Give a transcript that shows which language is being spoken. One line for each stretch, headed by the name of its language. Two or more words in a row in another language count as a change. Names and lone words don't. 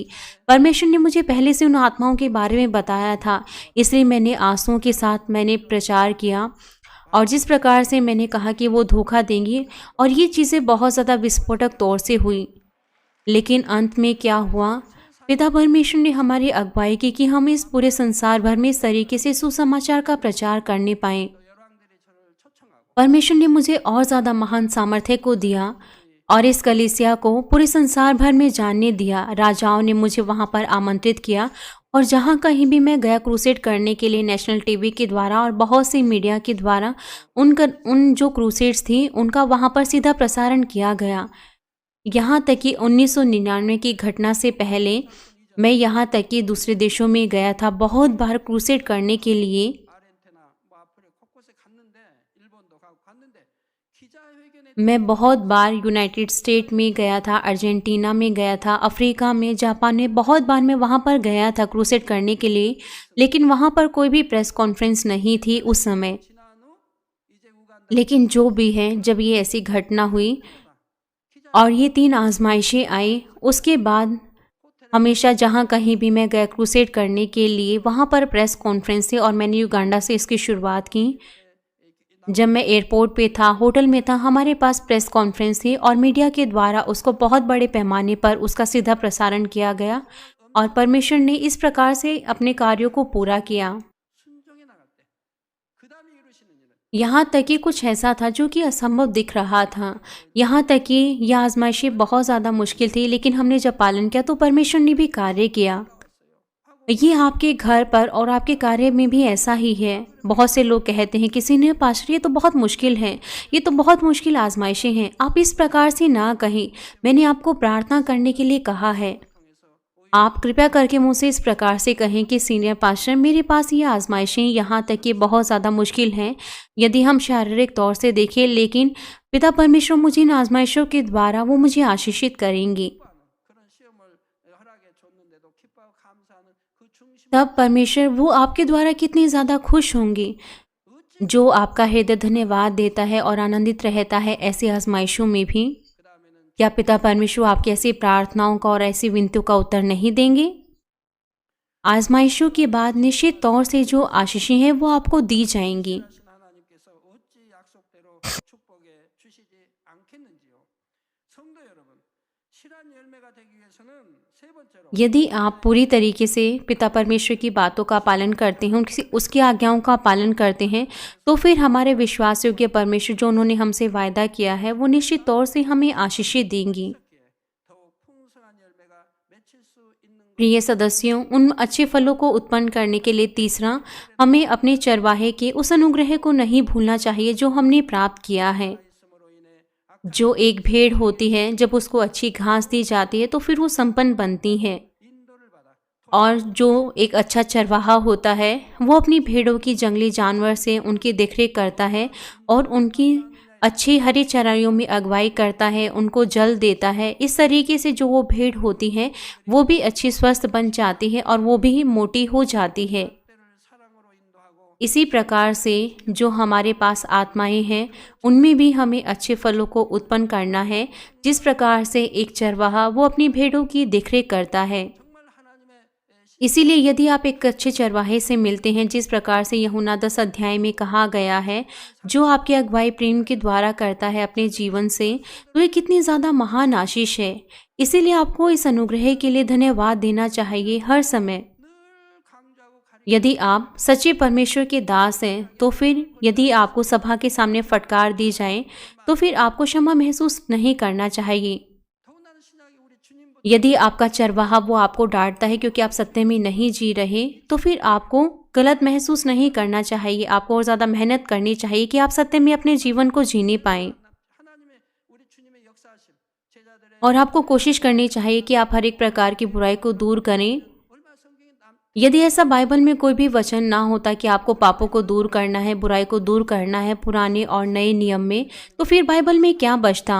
Hindi: परमेश्वर ने मुझे पहले से उन आत्माओं के बारे में बताया था, इसलिए मैंने आंसुओं के साथ मैंने प्रचार किया और जिस प्रकार से मैंने कहा कि वो धोखा देंगी, और ये चीज़ें बहुत ज़्यादा विस्फोटक तौर से हुई। लेकिन अंत में क्या हुआ? पिता परमेश्वर ने हमारी अगुवाई की कि हम इस पूरे संसार भर में इस तरीके से सुसमाचार का प्रचार करने पाएं।
Korean: 열왕들이 저를 초청하고
Hindi: परमेश्वर ने मुझे और ज़्यादा महान सामर्थ्य को दिया और इस कलीसिया को पूरे संसार भर में जानने दिया। राजाओं ने मुझे वहाँ पर आमंत्रित किया और जहाँ कहीं भी मैं गया क्रूसेड करने के लिए
English: National TV
Hindi: के द्वारा और बहुत सी मीडिया के द्वारा उन जो क्रूसेड्स थी उनका वहाँ पर सीधा प्रसारण किया गया। यहाँ तक कि 1999 की घटना से पहले मैं यहाँ तक कि दूसरे देशों में गया था बहुत बार क्रूसेड करने के लिए।
Korean: 아르헨티나 뭐 아프리카 곳곳에 갔는데 일본도 가고 갔는데 기자회견에
Hindi: मैं बहुत बार यूनाइटेड स्टेट में गया था, अर्जेंटीना में गया था, अफ्रीका में, जापान में, बहुत बार मैं वहाँ पर गया था क्रूसेड करने के लिए, लेकिन वहाँ पर कोई भी
English: press conference
Hindi: नहीं थी उस समय।
Korean: 지난 후 이제 우간다
Hindi: लेकिन जो भी है, जब ये ऐसी घटना हुई और ये 3 आजमाइशें आई, उसके बाद हमेशा जहाँ कहीं भी मैं गया क्रूसेड करने के लिए वहाँ पर
English: press conference
Hindi: थी और मैंने युगांडा से इसकी शुरुआत की। जब मैं एयरपोर्ट पे था, होटल में था, हमारे पास
English: press conference
Hindi: थी और मीडिया के द्वारा उसको बहुत बड़े पैमाने पर उसका सीधा प्रसारण किया गया और परमेश्वर ने इस प्रकार से अपने कार्यों को पूरा किया।
Korean: 순종해 나갈 때 그다음에 이루시는 일은
Hindi: यहाँ तक कि कुछ ऐसा था जो कि असंभव दिख रहा था। यहाँ तक कि यह आजमाइशें बहुत ज़्यादा मुश्किल थी, लेकिन हमने जब पालन किया तो परमेश्वर ने भी कार्य किया। ये आपके घर पर और आपके कार्य में भी ऐसा ही है। बहुत से लोग कहते हैं कि
English: senior pastor
Hindi: ये तो बहुत मुश्किल है, ये तो बहुत मुश्किल आजमाइशें हैं। आप इस प्रकार से ना कहें। मैंने आपको प्रार्थना करने के लिए कहा है। आप कृपया करके मुझसे इस प्रकार से कहें कि
English: senior pastor
Hindi: मेरे पास ये आजमाइशें यहाँ तक कि बहुत ज़्यादा मुश्किल हैं यदि हम शारीरिक तौर से देखें, लेकिन पिता परमेश्वर मुझे इन आजमाइशों के द्वारा वो मुझे आशीषित करेंगी।
Korean: 그런 시험을 허락해 줬는데도 기뻐하고 감사하는 그 중심
Hindi: तब परमेश्वर वो आपके द्वारा कितनी ज़्यादा खुश होंगे। जो आपका हृदय धन्यवाद देता है और आनंदित रहता है ऐसी आजमाइशों में भी।
Korean: 그다음에는
Hindi: क्या पिता परमेश्वर आपकी ऐसी प्रार्थनाओं का और ऐसी विनतियों का उत्तर नहीं देंगे? आजमाइशों के बाद निश्चित तौर से जो आशीषें हैं वो आपको दी जाएंगी।
Korean: 하신 하나님께서 어찌 약속대로 축복해 주시지 않겠는지요. 성도 여러분, 실한 열매가 되기 위해서는 세 번째로
Hindi: यदि आप पूरी तरीके से पिता परमेश्वर की बातों का पालन करते हैं, उसकी आज्ञाओं का पालन करते हैं, तो फिर हमारे विश्वास योग्य परमेश्वर जो उन्होंने हमसे वायदा किया है वो निश्चित तौर से हमें आशीषें देंगी।
Korean: 더욱 풍성한 열매가 맺힐 수 있는 것.
Hindi: प्रिय सदस्यों, उन अच्छे फलों को उत्पन्न करने के लिए तीसरा, हमें अपने चरवाहे के उस अनुग्रह को नहीं भूलना चाहिए जो हमने प्राप्त किया है।
Korean: 있음으로 인해
Hindi: जो एक भेड़ होती है, जब उसको अच्छी घास दी जाती है तो फिर वो संपन्न बनती है।
Korean: 인도를 받아
Hindi: और जो एक अच्छा चरवाहा होता है वो अपनी भेड़ों की जंगली जानवर से उनकी देखरेख करता है और उनकी अच्छी हरी चराइयों में अगुवाई करता है, उनको जल देता है। इस तरीके से जो वो भेड़ होती है वो भी अच्छी स्वस्थ बन जाती है और वो भी मोटी हो जाती है।
Korean: 때를 사랑으로 인도하고
Hindi: इसी प्रकार से जो हमारे पास आत्माएं हैं उनमें भी हमें अच्छे फलों को उत्पन्न करना है, जिस प्रकार से एक चरवाहा वो अपनी भेड़ों की देखरेख करता है।
Korean: 정말 하나님의
Hindi: इसीलिए यदि आप एक अच्छे चरवाहे से मिलते हैं, जिस प्रकार से यूहन्ना 10 अध्याय में कहा गया है, जो आपकी अगुवाई प्रेम के द्वारा करता है अपने जीवन से, तो ये कितनी ज़्यादा महान आशीष है। इसीलिए आपको इस अनुग्रह के लिए धन्यवाद देना चाहिए हर समय।
Korean: 늘 강조하고 가리
Hindi: यदि आप सच्चे परमेश्वर के दास हैं तो फिर यदि आपको सभा के सामने फटकार दी जाए तो फिर आपको क्षमा महसूस नहीं करना चाहिए।
Korean: 더군다나 신약이 우리 주님보다
Hindi: यदि आपका चरवाहा वो आपको डांटता है क्योंकि आप सत्य में नहीं जी रहे, तो फिर आपको गलत महसूस नहीं करना चाहिए। आपको और ज़्यादा मेहनत करनी चाहिए कि आप सत्य में अपने जीवन को जीने पाएं।
Korean: 하나님의 우리 주님의 역사하심 제자들의
Hindi: और आपको कोशिश करनी चाहिए कि आप हर एक प्रकार की बुराई को दूर करें।
Korean: 얼마 성경에 남
Hindi: यदि ऐसा बाइबल में कोई भी वचन ना होता कि आपको पापों को दूर करना है, बुराई को दूर करना है पुराने और नए नियम में, तो फिर बाइबल में क्या बचता?